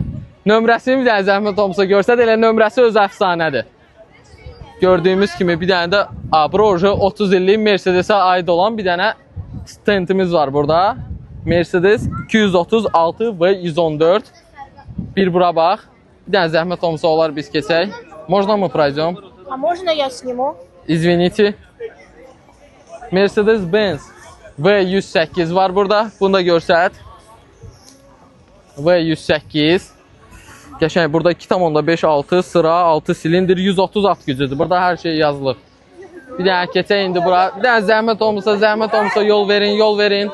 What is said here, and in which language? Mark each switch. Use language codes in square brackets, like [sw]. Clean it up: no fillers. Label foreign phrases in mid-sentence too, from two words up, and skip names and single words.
[az] Nömrəsini bir dənə zəhmət olmasa görsəd, elə nömrəsi öz əfsanədir. Gördüyümüz kimi bir dənə də Abrojo 30 illik Mercedes-ə aid olan bir dənə stentimiz var burada. Mercedes 236 və 114. Bir bura bax. Bir dənə zəhmət olmasa olar biz keçək. [ru] Можно мы пройдем? А можно я сниму? [az] Извините. Mercedes-Benz V108 var burada. Bunu da görsət. V108. Qəşəng burada 2.5-6 sıra 6 silindir 130 at gücüdür. Burada hər şey yazılır. Bir dənə keçək indi bura. Bir dənə zəhmət olmasa yol verin.